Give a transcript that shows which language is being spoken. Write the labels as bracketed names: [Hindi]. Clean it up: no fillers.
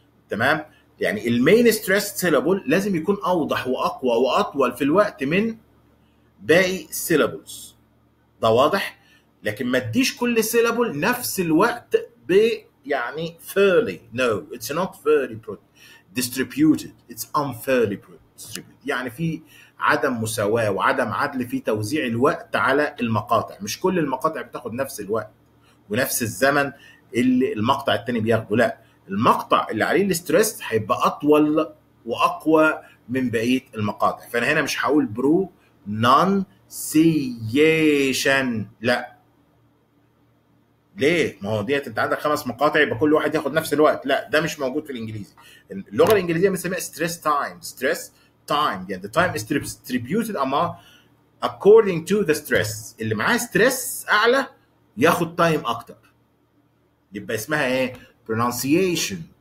[Arabic] تمام؟ يعني المين stressed syllable لازم يكون اوضح واقوى واطول في الوقت من باقي السيلابلز. ده واضح؟ لكن ما تديش كل سيلابل نفس الوقت يعني fairly. [English] No, it's not fairly distributed. It's unfairly distributed. [Arabic] يعني في عدم مساواة وعدم عدل في توزيع الوقت على المقاطع. مش كل المقاطع بتاخد نفس الوقت ونفس الزمن اللي المقطع التاني بياخده. لا، المقطع اللي عليه الاستريس هيبقى اطول واقوى من بقيه المقاطع. فانا هنا مش هقول pronunciation. لا، ليه؟ ما هو ديت انت عندك 5 مقاطع يبقى كل واحد ياخد نفس الوقت. لا، ده مش موجود في الانجليزي. اللغه الانجليزيه بنسميها stress time. [English] يعني the time is distributed according to the stress. [Arabic] اللي معاه ستريس اعلى ياخد تايم اكتر. يبقى اسمها ايه؟ pronunciation.